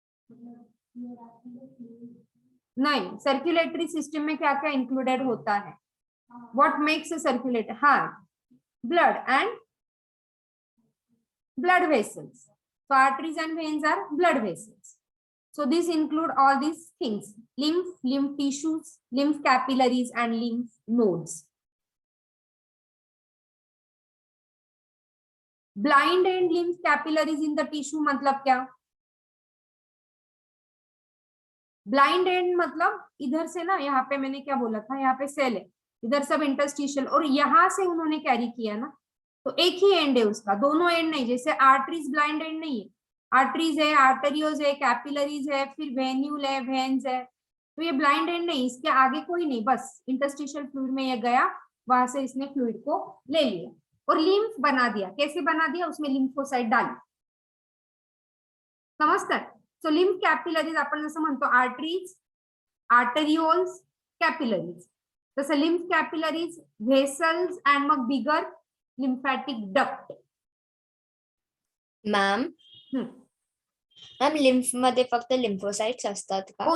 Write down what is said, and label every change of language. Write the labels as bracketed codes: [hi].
[hi] नहीं, circulatory system में क्या क्या इंक्लूडेड होता है? [en] What makes a circulator? Heart, blood and blood vessels. So arteries and veins are blood vessels. So these include all these things: lymph, lymph tissues, lymph capillaries, and lymph nodes. Blind end lymph capillaries in the tissue [hi] मतलब क्या? Blind and मतलब इधर से ना, यहाँ पे मैंने क्या बोला था, यहाँ पे सेल है, इधर सब इंटरस्टिशियल, और यहाँ से उन्होंने कैरी किया ना, तो एक ही एंड है उसका, दोनों एंड नहीं। जैसे आर्टरीज ब्लाइंड एंड नहीं है, आर्टरीज है, आर्टरियोज है, कैपिलरीज है, फिर वेन्यूल है, वेन्स है, तो ये ब्लाइंड एंड नहीं, इसके आगे कोई नहीं, बस इंटरस्टिशियल फ्लूइड में ये गया, वहां से इसने फ्लूइड को ले लिया और लिम्फ बना दिया। कैसे बना दिया? उसमें लिम्फोसाइट डाली, [mr] समजतात? सो लिम्फ कॅपिलरीज आपण जसं म्हणतो आर्टरीज, आर्टरिओल्स, कॅपिलरीज, तसं लिम्फ कॅपिलरीज, व्हेसल्स अँड मग बिगर lymphatic duct. Ma'am ma'am lymph मध्ये फक्त लिम्फोसाइट्स असतात का?